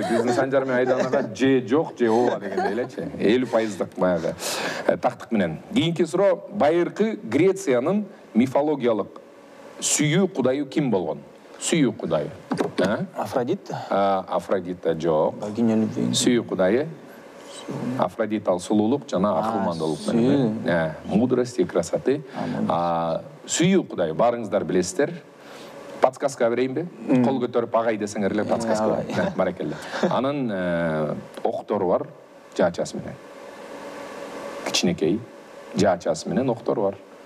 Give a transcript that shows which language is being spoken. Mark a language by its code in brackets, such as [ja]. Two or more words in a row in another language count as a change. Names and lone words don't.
[ky] Биздин Санжар менен Айданага же жок, же ооба дегендей элечи. 50% баягы тактык менен. Кийинки суроо, байыркы Грециянын мифологиялык сүйүү кудайы ким болгон? Сүйүү кудайы. Афродит? Афродита жок. [ru] Богиня любви. [ky] Сүйүү кудайы. Афродит ал сулуулук жана акылмандуулук менен. [ru] Мудрость и красоты. [ky] Сүйүү кудайы баарыңыздар билесиздер. Подсказка берейинби? Кол көтөрүп агай десеңер эле подсказка. Баракелде. Анын октору бар, жаачасы менен. Кичинекей жаачасы менен октору бар.